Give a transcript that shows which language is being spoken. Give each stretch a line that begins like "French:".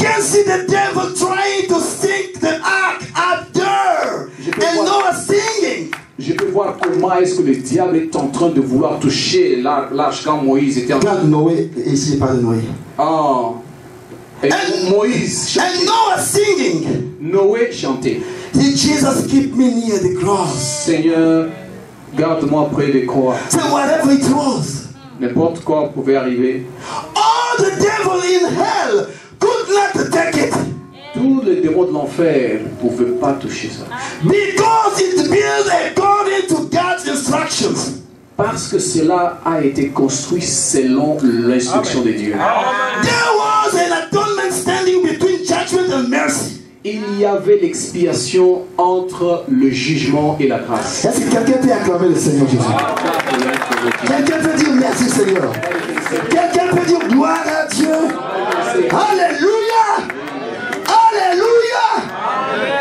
English: I can see the devil trying to sink the ark up there. And Noah singing.
French: Je peux voir comment est-ce que le diable est en train de vouloir toucher l'arche quand Moïse était en train Regarde Noé, ici il parle de Noé. Et Moïse chantait.
English: And Noah singing.
French: Noé chantait.
English: Did Jesus keep me near the cross?
French: Seigneur, garde-moi près des croix.
English: So whatever it was.
French: N'importe quoi pouvait arriver.
English: All the devil in hell could not take it.
French: Tous les démons de l'enfer ne pouvaient pas toucher ça.
English: Because it built according to God's instructions.
French: Parce que cela a été construit selon l'instruction de Dieu.
English: There was an atonement standing between judgment and mercy.
French: Il y avait l'expiation entre le jugement et la grâce. Est-ce que quelqu'un peut acclamer le Seigneur Jésus? Quelqu'un peut dire merci Seigneur. Quelqu'un peut dire gloire à Dieu. Alléluia. Alléluia.